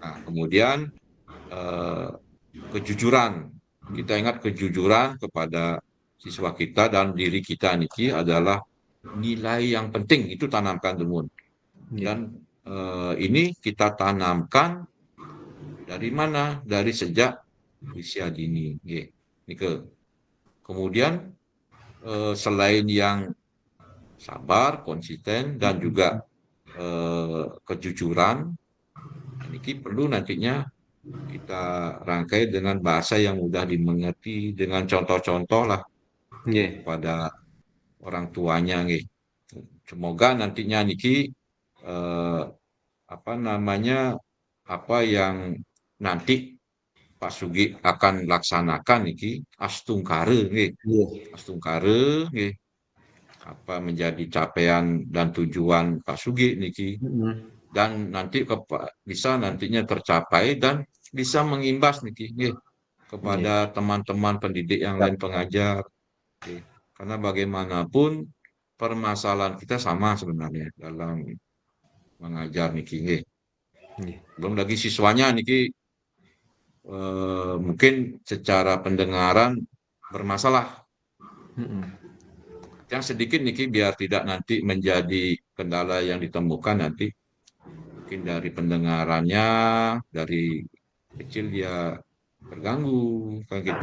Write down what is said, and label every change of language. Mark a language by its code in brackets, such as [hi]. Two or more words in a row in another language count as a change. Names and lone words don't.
[id] Nah, kemudian eh, kejujuran, kita ingat kejujuran kepada siswa kita dan diri kita niki adalah nilai yang penting itu tanamkan dulu Nggih. dan ini kita tanamkan dari mana, dari sejak usia dini nggih. Nike. Kemudian selain yang sabar, konsisten, dan juga Mhm. kejujuran. Ini perlu nantinya kita rangkai dengan bahasa yang mudah dimengerti, dengan contoh-contoh lah Nggih. kepada orang tuanya. Nih. Semoga nantinya Niki apa namanya apa yang nanti Pak Sugi akan laksanakan Niki astungkare, nih. Nggih. Astungkare, nih. Apa menjadi capaian dan tujuan Pak Sugi niki Mhm. dan nanti bisa nantinya tercapai dan bisa mengimbas niki nggih Nggih. kepada teman-teman pendidik yang Siap, lain siap. pengajar nggih. Karena bagaimanapun permasalahan kita sama sebenarnya dalam mengajar niki nggih. Nggih. Belum lagi siswanya niki mungkin secara pendengaran bermasalah. Mhm. Yang sedikit niki biar tidak nanti menjadi kendala yang ditemukan nanti mungkin dari pendengarannya dari kecil dia terganggu kan gitu.